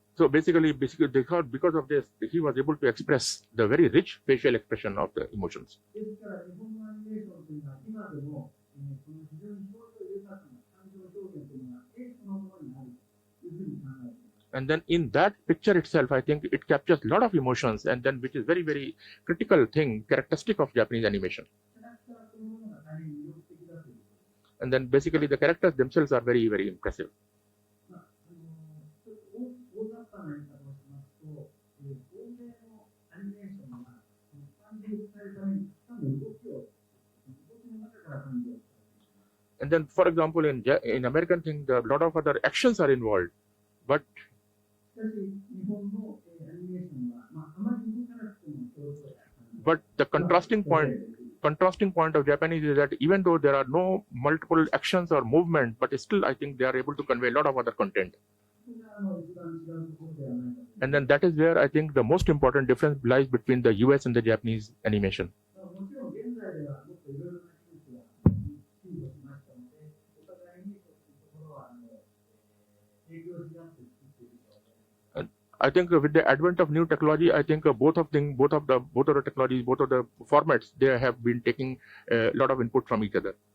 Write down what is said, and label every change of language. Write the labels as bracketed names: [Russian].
[English] So basically because of this, he was able to express the very rich facial expression of the emotions. [Japanese] ですから日本のアニメーションというのは今でも、その非常に表情豊かな感情表現というのが絵そのものにあるというふうに考えています。 [English] And then in that picture itself, I think it captures a lot of emotions, and then which is very critical thing, characteristic of Japanese animation. [Japanese] キャラクターそのものが大変魅力的だということです。 [English] And then basically the characters themselves are very impressive. [Japanese] 大雑把な言い方をしますと、欧米のアニメーションは感情を伝えるためにたくさんの動きの中から感情を伝えています。 [English] And then, for example, in American thing, a lot of other actions are involved, but [Japanese] しかし、日本のアニメーションは、あまり動かなくても表情や [English] but the contrasting point of Japanese is that even though there are no multiple actions or movement, but still I think they are able to convey a lot of other content. [Japanese] それが一番違うところではないかと。 [English] And then that is where I think the most important difference lies between the US and the Japanese animation. [Japanese] もちろん現在ではもっといろいろな技術が進歩しましたので、お互いにそういうところは影響し合って作っていると思います。 [English] I think with the advent of new technology, I think both of the technologies, both of the formats, they have been taking a lot of input from each other.